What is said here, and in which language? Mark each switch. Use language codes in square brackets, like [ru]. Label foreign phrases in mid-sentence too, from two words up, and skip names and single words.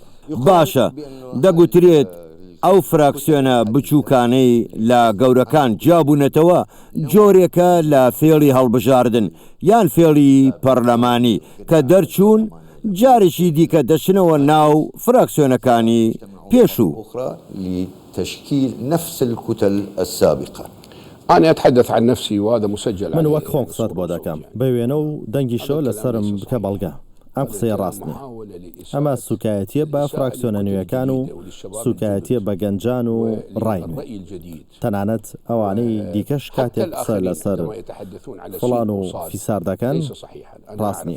[ckb] باشە، دەگوترێت ئەو فراکسیۆنە بچووکانەی لە گەورەکان جیابوونەتەوە جۆرێکە لە فێڵی هەڵبژاردن یان فێڵی پەرلەمانی کە دەرچوون جارێکی دیکە دەچنەوە ناو فراکسیۆنەکانی پێشوو. [ar] لتشكيل نفس الكتل السابقة. أنا أتحدث عن نفسي وهذا مسجل. [ckb] من وەک خۆم قسەت بۆ دەکەم، بەوێنە و دەنگی شۆ لەسرم بکە بەڵگە. ئەم قسەی ڕاست نیە. ئەمە سوکایەتیە بە فراکسیۆنە نوێیەکان و سوکایەتیە بە گەنجان و ڕای نوێ. تەنانەت ئەوانەی دیکەش کاتێک قسە لەسەر فڵان و فیسار دەکەن ڕاست نییە.